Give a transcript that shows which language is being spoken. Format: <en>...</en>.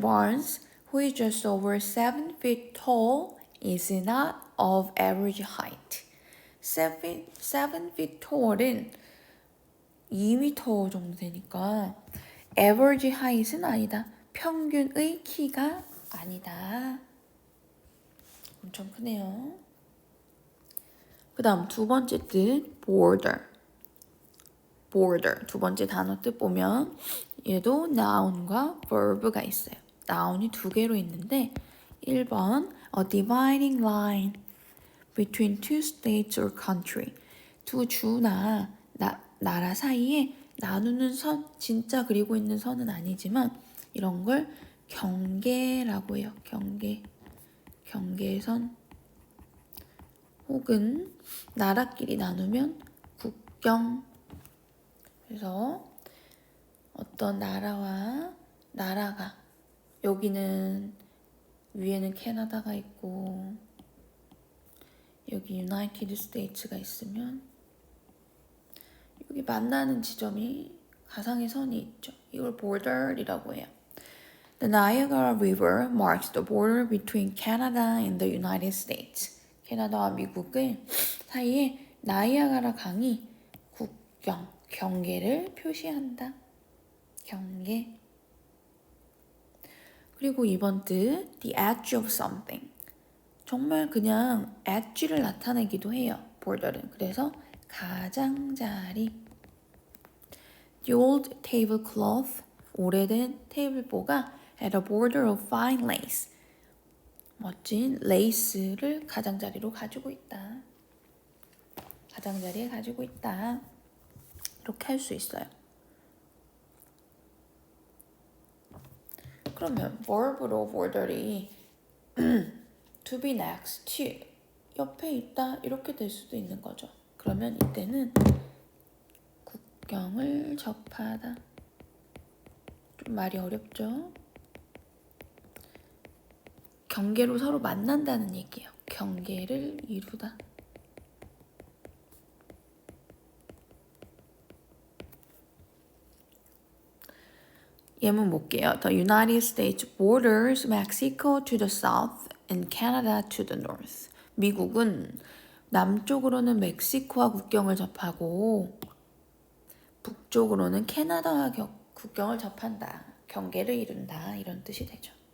<en>Barnes, who is just over 7 feet tall, is not of average height.</en> <ko>7 feet tall은 2m 정도 되니까 average height은 아니다. 평균의 키가 아니다. 엄청 크네요. 그 다음 두 번째 뜻 border. 두 번째 단어 뜻 보면 얘도 noun과 verb가 있어요. noun이 두 개로 있는데 1번</ko> <en>a dividing line between two states or country.</en> <ko>두 주나 나라 사이에 나누는 선, 진짜 그리고 있는 선은 아니지만 이런 걸 경계라고 해요. 경계선 혹은 나라끼리 나누면 국경. 그래서 어떤 나라와 나라가 여기는 위에는 캐나다가 있고 여기 유나이티드 스테이츠가 있으면 여기 만나는 지점이 가상의 선이 있죠. 이걸 border이라고 해요.</ko> <en>The Niagara River marks the border between Canada and the United States.</en> <ko>캐나다와 미국의 사이에 나이아가라 강이 국경, 경계를 표시한다. 경계. 그리고 이번 뜻,</ko> <en>the edge of something.</en> <ko>정말 그냥 edge를 나타내기도 해요. border는. 그래서 가장자리.</ko> <en>The old tablecloth,</en> <ko>오래된 테이블보가</ko> <en>had a border of fine lace.</en> <ko>멋진 레이스를 가장자리로 가지고 있다. 가장자리에 가지고 있다. 이렇게 할 수 있어요. 그러면 verb로 border이</ko> <en>to be next to</en> <ko>옆에 있다 이렇게 될 수도 있는 거죠. 그러면 이때는 국경을 접하다. 좀 말이 어렵죠? 경계로 서로 만난다는 얘기예요. 경계를 이루다. 예문 볼게요.</ko> <en>The United States borders Mexico to the south and Canada to the north.</en> <ko>미국은 남쪽으로는 멕시코와 국경을 접하고 북쪽으로는 캐나다와 국경을 접한다. 경계를 이룬다. 이런 뜻이 되죠.</ko>